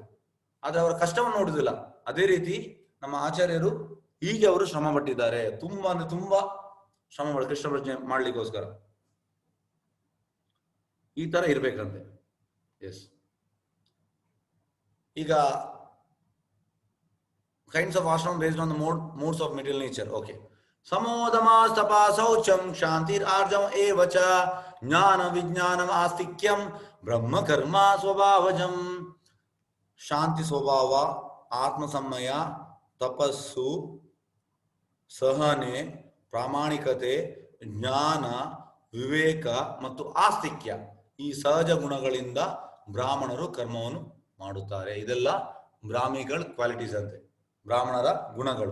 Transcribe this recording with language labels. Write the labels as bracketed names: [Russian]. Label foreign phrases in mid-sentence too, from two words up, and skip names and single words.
[Kannada] ಆದ್ರೆ ಅವರ ಕಷ್ಟವನ್ನು ನೋಡುದಿಲ್ಲ. ಅದೇ ರೀತಿ ನಮ್ಮ ಆಚಾರ್ಯರು ಹೀಗೆ ಅವರು ಶ್ರಮ ಪಟ್ಟಿದ್ದಾರೆ, ತುಂಬಾ ಅಂದ್ರೆ ತುಂಬಾ ಶ್ರಮ ಮಾಡಿ ಕೃಷ್ಣ ಪ್ರಜ್ಞೆ ಮಾಡ್ಲಿಕ್ಕೋಸ್ಕರ. ಈ ತರ ಇರ್ಬೇಕಂತೆ. ಎಸ್. [English] ಈಗ kinds of ashram based on the modes of material nature. Okay. [Sanskrit] शमोदमस्तपः शौचं शान्तिर् आर्जवम् एवच ज्ञान विज्ञानं आस्तिक्यं ब्रह्म कर्म स्वभावजम्. [Kannada] ಶಾಂತಿ ಸ್ವಭಾವ, ಆತ್ಮ ಸಂಮಯ, ತಪಸ್ಸು, ಸಹನೆ, ಪ್ರಾಮಾಣಿಕತೆ, ಜ್ಞಾನ, ವಿವೇಕ ಮತ್ತು ಆಸ್ತಿಕ್ಯ, ಈ ಸಹಜ ಗುಣಗಳಿಂದ ಬ್ರಾಹ್ಮಣರು ಕರ್ಮವನ್ನು ಮಾಡುತ್ತಾರೆ. ಇದೆಲ್ಲ ಬ್ರಾಹ್ಮಿಗಳ ಕ್ವಾಲಿಟೀಸ್ ಅಂತೆ, ಬ್ರಾಹ್ಮಣರ ಗುಣಗಳು.